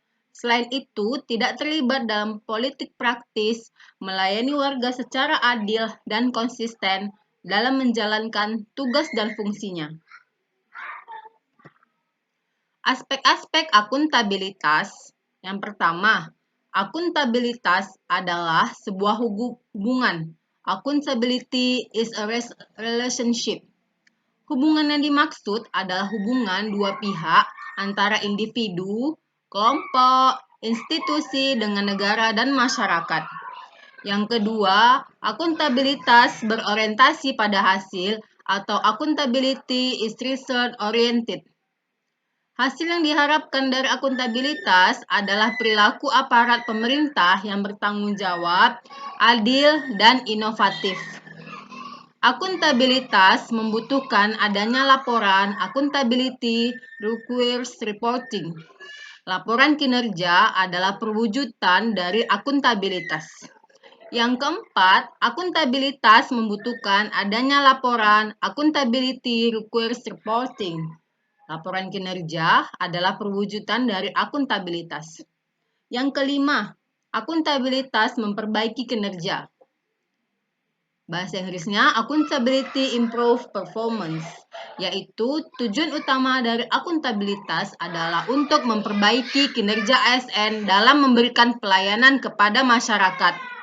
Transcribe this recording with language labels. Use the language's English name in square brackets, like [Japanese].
[Indonesian] Selain itu, tidak terlibat dalam politik praktis, melayani warga secara adil dan konsisten dalam menjalankan tugas dan fungsinya. Aspek-aspek akuntabilitas. Yang pertama, akuntabilitas adalah sebuah hubungan. [English] Accountability is a relationship. [Indonesian] Hubungan yang dimaksud adalah hubungan dua pihak antara individu, kelompok, institusi dengan negara dan masyarakat. Yang kedua, akuntabilitas berorientasi pada hasil atau [English] accountability is result oriented. [Indonesian] Hasil yang diharapkan dari akuntabilitas adalah perilaku aparat pemerintah yang bertanggung jawab, adil, dan inovatif. Akuntabilitas membutuhkan adanya laporan. [English] Accountability requires reporting. [Indonesian] Laporan kinerja adalah perwujudan dari akuntabilitas. Yang keempat, akuntabilitas membutuhkan adanya laporan. [English] Accountability requires reporting. [Indonesian] Laporan kinerja adalah perwujudan dari akuntabilitas. Yang kelima, akuntabilitas memperbaiki kinerja. Bahasa Inggrisnya [English] accountability improve performance, [Indonesian] yaitu tujuan utama dari akuntabilitas adalah untuk memperbaiki kinerja ASN dalam memberikan pelayanan kepada masyarakat.